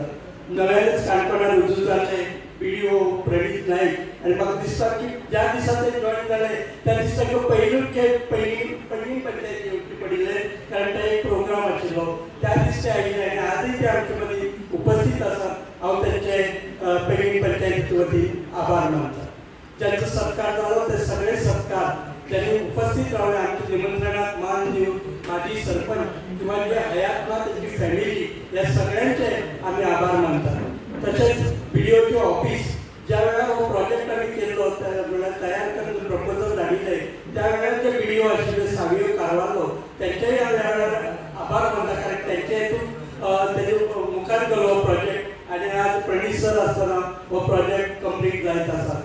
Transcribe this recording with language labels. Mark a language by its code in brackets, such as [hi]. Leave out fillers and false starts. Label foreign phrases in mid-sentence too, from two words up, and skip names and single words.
[kok] नव्यानच काणकोणात रुजू जाल्ले BDO प्रणीत नाईक, आणि म्हाका दिसता की ज्या दिसा ते जॉईन जाले त्या दिसा पयलूच पैंगीण पंचायत येवची पडिल्ले, कारण ते एक प्रोग्राम आशिल्लो त्या दिस ते आयिल्ले आणि आजही ते आमचे मदीं उपस्थित आसा. हांव त्यांचे पैंगीण पंचायतीचे वतीन आभार मानता. ज्यांचा सत्कार झालो ते सगळे सत्कार ज्यांनी उपस्थित रावले, आमच्या निमंत्रणात मान देऊन माजी सरपंच किंवा जे हयात ना त्यांची फॅमिली या सगळ्यांचे आम्ही आभार मानतात. तसेच BDOचे ऑफिस ज्या वेळा हो प्रोजेक्ट आम्ही केलो तयार करून प्रपोजल धाडिल्ले त्या वेळार जे BDO आशिल्ले सावियो कारवालो त्यांचेही आम्ही आभार मानता, कारण त्यांच्या हेतून तेजे मुखार गेलो हो प्रोजेक्ट आणि आज प्रणीत सर आसतना हो [en] project complete [kok] जायत आसा.